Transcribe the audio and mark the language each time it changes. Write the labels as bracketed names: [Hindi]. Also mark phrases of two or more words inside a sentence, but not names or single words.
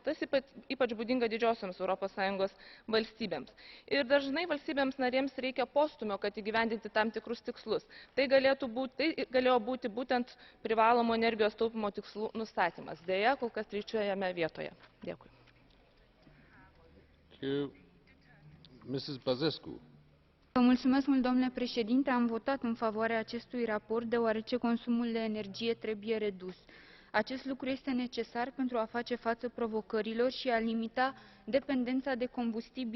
[Lithuanian] Tas ypač būdinga didžiosioms Europos Sąjungos valstybėms. Ir dažnai valstybėms narėms reikia postumio, kad įgyvendinti tam tikrus tikslus. Tai galėjo būti būtent privalomo energijos taupymo tikslų nustatymas. Deja, kol kas trečiojame vietoje. Dėkui. [Romanian] Domnule președinte, am votat în favoarea acestui raport deoarece consumul de energie trebuie redus. Acest lucru este necesar pentru a face față provocărilor și a limita dependența de combustibilii fosili.